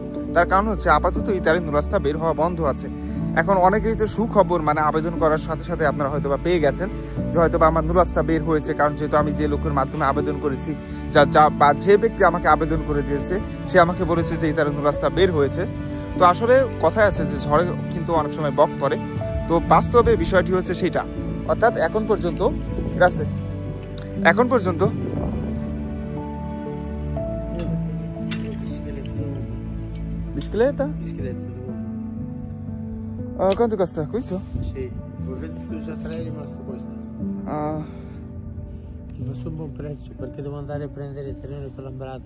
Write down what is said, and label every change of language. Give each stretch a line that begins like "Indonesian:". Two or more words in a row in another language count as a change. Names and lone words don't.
Bangla: তার কারণ হচ্ছে আপাতত ইতালির নুলাস্তা বের হওয়া বন্ধ আছে। এখন অনেকেই তো সুখবর, মানে আবেদন করার সাথে সাথে আপনারা হয়তো বা পেয়ে গেছেন যে হয়তো বা আমার নুলাস্তা বের হয়েছে, কারণ যেহেতু আমি যে লোকের মাধ্যমে আবেদন করেছি বা যে ব্যক্তি আমাকে আবেদন করে দিয়েছে সে আমাকে বলেছে যে ইতালির নুলাস্তা বের হয়েছে। তো আসলে কথায় আছে যে ঝড়ে কিন্তু অনেক সময় বক পড়ে। তো বাস্তবে বিষয়টি হচ্ছে সেটা, অর্থাৎ এখন পর্যন্ত Bicicletta?
Italian: Bicicletta Quanto costa questo? sì, ho venduto già 3, è rimasto questo. Ti faccio un buon prezzo perché devo andare a prendere il treno per Lambrate.